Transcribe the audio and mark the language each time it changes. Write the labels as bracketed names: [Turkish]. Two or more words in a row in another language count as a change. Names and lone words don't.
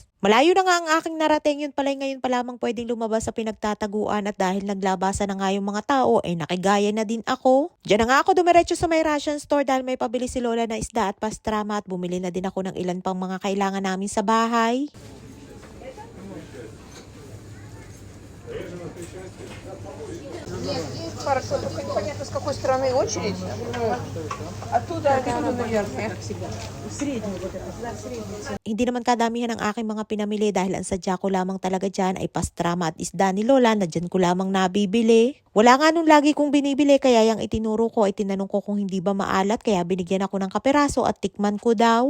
[Filipino] Malayo na nga ang aking narating yun pala ngayon pa lamang pwedeng lumabas sa pinagtataguan at dahil naglabasan na nga yung mga tao ay nakigaya na din ako. Diyan na nga ako dumiretso sa may [English] ration store [Filipino] dahil may pabili si Lola na isda at pastrama at bumili na din ako ng ilan pang mga kailangan namin sa bahay. [Russian] Хорошо, только непонятно, с какой стороны очередь. Оттуда, наверное. [Filipino] Hindi naman kadamihan ang aking mga pinamili dahil ang sadya ko lamang talaga dyan ay pastrama at isda ni Lola na dyan ko lamang nabibili. Wala nga nung lagi kong binibili kaya yung itinuro ko ay tinanong ko kung hindi ba maalat kaya binigyan ako ng kaperaso at tikman ko daw.